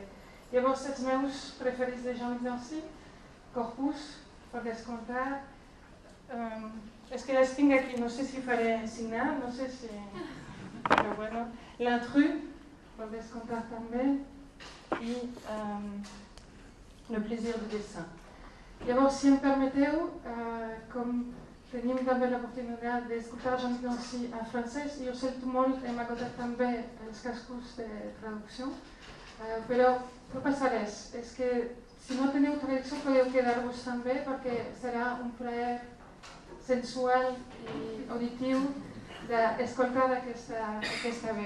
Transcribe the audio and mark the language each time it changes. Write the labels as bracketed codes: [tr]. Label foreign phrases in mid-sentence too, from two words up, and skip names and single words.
[ca] Llavors, els meus preferits de Jean-Luc Nancy, Corpus, per descomptar. És que les tinc aquí, no sé si faré signar, no sé si... Però bueno, L'Intrus, per descomptar també, i Le plaisir du dessin. Llavors, si em permeteu, com tenim també l'oportunitat d'escoltar Jean-Luc Nancy en francès, jo sento molt, hem agotat també els cascos de traducció, però no passa res, és que si no teniu traducció podeu quedar-vos també perquè serà un plaer sensual i auditiu d'escoltar aquesta veu.